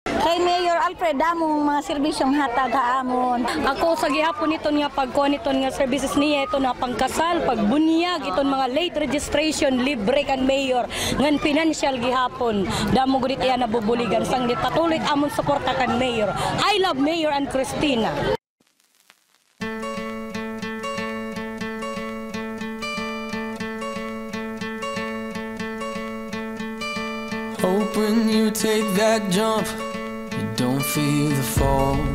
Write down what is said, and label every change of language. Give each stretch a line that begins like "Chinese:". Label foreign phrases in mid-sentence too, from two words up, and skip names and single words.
Waray: Kay Mayor Alfred among mga serbisyong hatag haamon. Ako sa gihapon ito nga pagkuhan ito nga services niya ito na pangkasal, pagbunyag, itong mga
English: late registration,
Waray: libre kan Mayor, ngan financial gihapon. Damo gudit iya nabubuligan sang patuloy amon suporta kan Mayor.
English: I love Mayor and Cristina. Hope when you take that jump, you don't feel the fall.